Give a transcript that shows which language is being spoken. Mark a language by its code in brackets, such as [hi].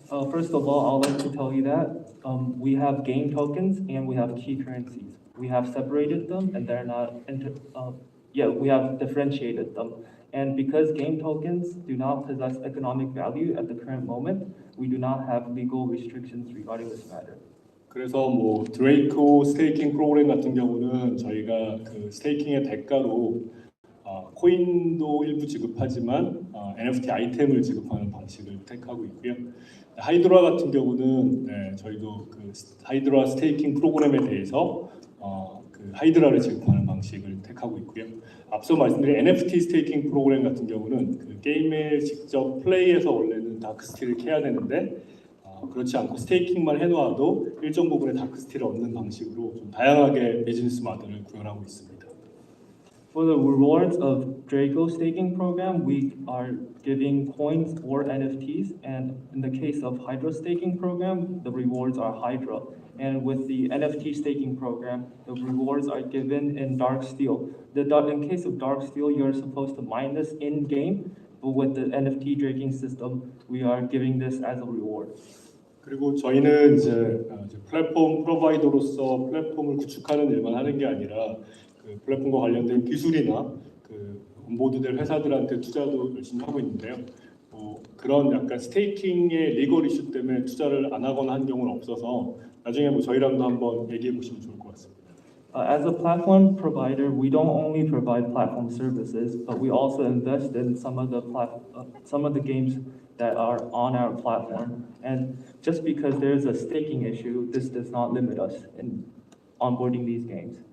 [en] First of all, I'd like to tell you that we have game tokens and we have key currencies. We have separated them and they're not, we have differentiated them. And because game tokens do not possess economic value at the current moment, we do not have legal restrictions regarding this matter. [ko] 그래서 뭐 드레이코 스테이킹 프로그램 같은 경우는 저희가 그 스테이킹의 대가로 코인도 일부 지급하지만 NFT 아이템을 지급하는 방식을 택하고 있고요. 하이드라 같은 경우는 저희도 그 하이드라 스테이킹 프로그램에 대해서 그 하이드라를 지급하는 방식을 택하고 있고요. 앞서 말씀드린 NFT 스테이킹 프로그램 같은 경우는 그 게임에 직접 플레이해서 원래는 다크스티를 캐야 되는데 그렇지 않고 스테이킹만 해놓아도 일정 부분의 다크스티를 얻는 방식으로 좀 다양하게 비즈니스 모델을 구현하고 있습니다. [en] For the rewards of Draco staking program, we are giving coins or NFTs, and in the case of Hydra staking program, the rewards are Hydra. And with the NFT staking program, the rewards are given in Dark Steel. In case of Dark Steel, you're supposed to mine this in-game, but with the NFT draking system, we are giving this as a reward. [ko] 그리고 저희는 이제 플랫폼 프로바이더로서 플랫폼을 구축하는 일만 하는 게 아니라 그 플랫폼과 관련된 기술이나 그 온보드될 회사들한테 투자도 열심히 하고 있는데요. 그런 약간 스테이킹의 리걸 이슈 때문에 투자를 안 하거나 한 경우는 없어서 나중에 뭐 저희랑도 한번 얘기해 보시면 좋을 것 같습니다. [en] As a platform provider, we don't only provide platform services, but we also invest in some of the games that are on our platform. And just because there's a staking issue, this does not limit us in onboarding these games.